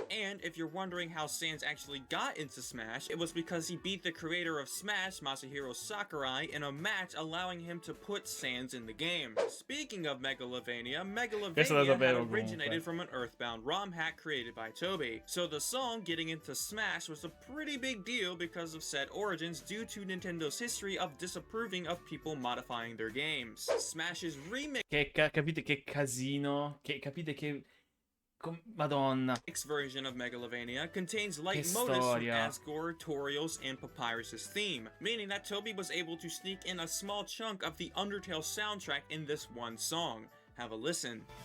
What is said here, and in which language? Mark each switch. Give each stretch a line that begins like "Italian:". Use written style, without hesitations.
English: And if you're wondering how Sans actually got into Smash, it was because he beat the creator of Smash, Masahiro Sakurai, in a match, allowing him to put Sans in the game. Speaking of Megalovania had originated from an Earthbound ROM hack created by Toby. So the song getting into Smash was a pretty big deal because of said origins due to Nintendo's history of disapproving of people modifying their games. Smash's remix
Italian: capite che casino, capite che Madonna.
English: Version of Megalovania contains light motifs from Asgore, Toriel's, and Papyrus's theme, meaning that Toby was able to sneak in a small chunk of the Undertale soundtrack in this one song. Have a listen.